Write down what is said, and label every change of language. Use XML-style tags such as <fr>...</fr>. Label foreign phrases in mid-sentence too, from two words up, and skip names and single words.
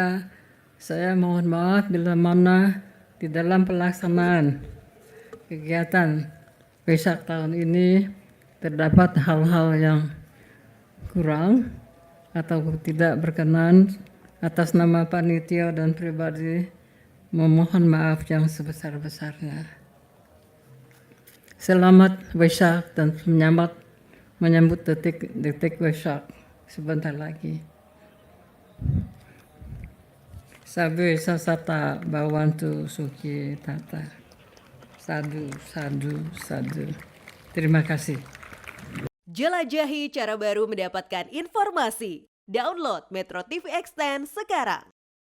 <id>Saya mohon maaf bila mana di dalam pelaksanaan kegiatan Waisak tahun ini terdapat hal-hal yang kurang atau tidak berkenan. Atas nama panitia dan pribadi memohon maaf yang sebesar-besarnya. Selamat Waisak dan menyambut detik Waisak sebentar lagi.</id> <pi>Sabe sasata bawantu suki tata. Sadu, sadu, sadu.</pi> <id>Terima kasih. Jelajahi cara baru mendapatkan informasi. Download Metro TV Extend sekarang.</id>